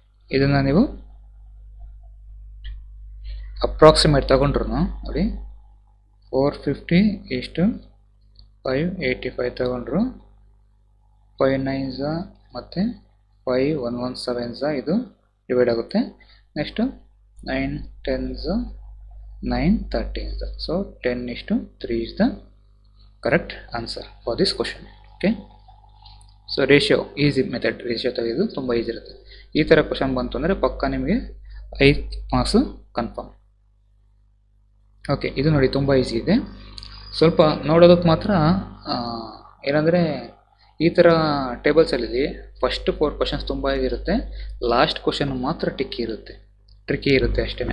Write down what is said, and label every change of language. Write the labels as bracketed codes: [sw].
[kn] ಇದನ್ನು ನೀವು ಅಪ್ರಾಕ್ಸಿಮೇಟ್ ತಗೊಂಡ್ರು ನೋಡಿ, 450 ಇಷ್ಟು 585 ತಗೊಂಡ್ರು, 5 9s ಮತ್ತು 5 117s ಇದು ಡಿವೈಡ್ ಆಗುತ್ತೆ. [en] Next 9 10s 9 13s. So 10:3 is the correct answer for this question. [kn] Okay, so ratio easy method, ratio ತೆಗೆದು ತುಂಬ ಈಸಿ ಇರುತ್ತೆ. ಈ ಥರ ಕ್ವಶನ್ ಬಂತು ಅಂದರೆ ಪಕ್ಕ ನಿಮಗೆ 5 ಮಾರ್ಕ್ಸು ಕನ್ಫರ್ಮ್. ಓಕೆ, ಇದು ನೋಡಿ ತುಂಬ ಈಸಿ ಇದೆ. ಸ್ವಲ್ಪ ನೋಡೋದಕ್ಕೆ ಮಾತ್ರ ಏನಂದರೆ ಈ ಥರ ಟೇಬಲ್ಸಲ್ಲಿ ಫಸ್ಟ್ 4 ಕ್ವಶನ್ಸ್ ತುಂಬ ಈಸಿ ಇರುತ್ತೆ, ಲಾಸ್ಟ್ ಕ್ವಶನ್ ಮಾತ್ರ ಟ್ರಿಕ್ಕಿ ಇರುತ್ತೆ ಅಷ್ಟೇ.